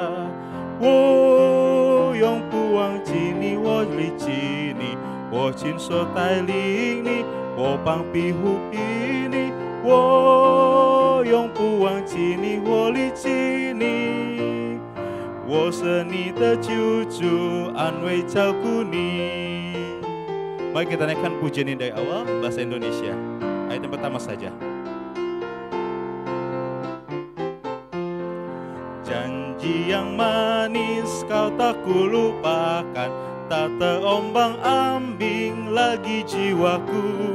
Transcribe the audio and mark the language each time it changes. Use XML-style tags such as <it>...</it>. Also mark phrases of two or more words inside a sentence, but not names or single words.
<zh>我永不忘记你，我离弃你，我亲手带领你，我帮庇护你，我永不忘记你，我离弃你。我是你的救主，安慰照顾你。</zh> <id>Mari kita naikkan pujian ini dari awal bahasa Indonesia. Ayat yang pertama saja. Janji yang manis kau tak kulupakan, tak terombang ambing lagi jiwaku.</id>